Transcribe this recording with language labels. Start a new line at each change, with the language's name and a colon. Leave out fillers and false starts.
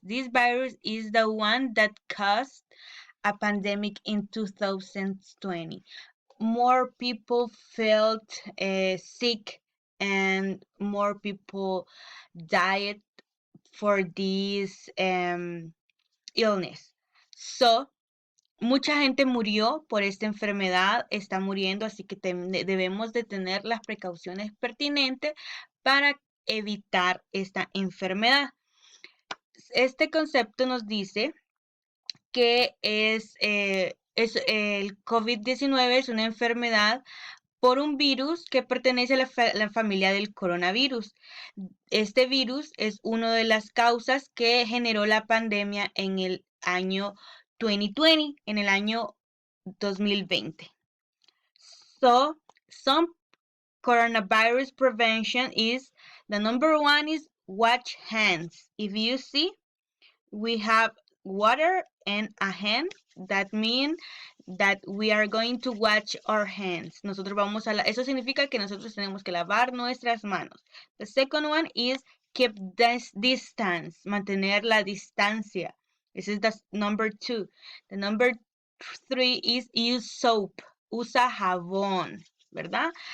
English: This virus is the one that caused a pandemic in 2020. More people felt sick and more people died for this illness.
Spanish: So, mucha gente murió por esta enfermedad, está muriendo, así que debemos de tener las precauciones pertinentes para evitar esta enfermedad. Este concepto nos dice que el COVID-19 es una enfermedad por un virus que pertenece a la familia del coronavirus. Este virus es una de las causas que generó la pandemia en el año 2020, en el año 2020.
English: So, some coronavirus prevention is, the number one is wash hands. If you see, we have water and a hand. That means that we are going to wash our hands.
Spanish: Eso significa que nosotros tenemos que lavar nuestras manos.
English: The second one is keep this distance,
Spanish: mantener la distancia.
English: This is the number 2. The number 3 is use soap.
Spanish: Usa jabón, ¿verdad?